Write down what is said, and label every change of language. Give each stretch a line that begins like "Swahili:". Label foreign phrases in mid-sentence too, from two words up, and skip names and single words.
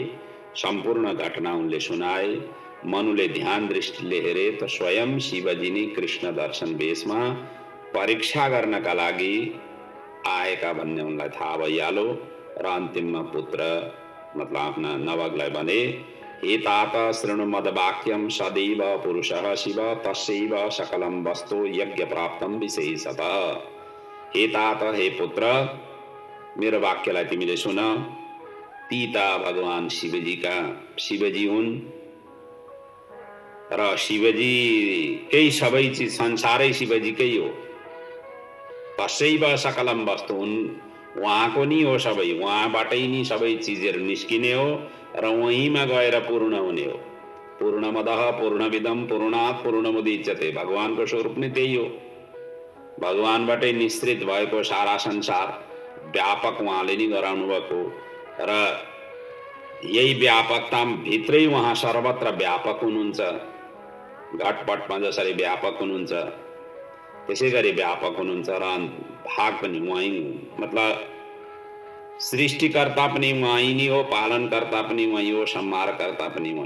Nepali: सम्पूर्ण घटना उनले सुनाए। मनुले ध्यान दृष्टिले हेरे त स्वयं शिवजी नै कृष्ण दर्शन वेशमा परीक्षा गर्नका लागि आएका भन्ने उनलाई थाहा भइहाल्यो र अन्तिममा पुत्र मतलब आफ्ना नवगलाई भने,
Sanskrit: हे तात शृणु मदवाक्यम सदैव पुरुषः शिव तस्यैव सकलम वस्तु यज्ञ प्राप्तम विशेषतः।
Nepali: हे तात, हे पुत्र, मेरो वाक्यलाई तिमीले सुन। ती त भगवान शिवजी हुन् र शिवजीकै सबै चिज, संसारै शिवजीकै हो।
Sanskrit: तस्यैव सकलम वस्तु
Nepali: हुन्, उहाँको नि हो सबै, उहाँबाटै नि सबै चिजहरू निस्किने हो र वहीँमा गएर पूर्ण हुने हो।
Sanskrit: पूर्णमदः पूर्णमिदं पूर्णात् पूर्णमुदच्यते,
Nepali: भगवानको स्वरूप नै त्यही हो। भगवानबाटै निश्चित भएको सारा संसार व्यापक उहाँले नि गराउनु भएको र यही व्यापकता भित्रै उहाँ सर्वत्र व्यापक हुनुहुन्छ। घटपटमा जसरी व्यापक हुनुहुन्छ त्यसै गरी व्यापक हुनुहुन्छ र भाग पनि उहाँ, मतलब सृष्टिकर्ता पनि उहाँ नै हो, पालनकर्ता पनि उहाँ हो, संहारकर्ता पनि उहाँ।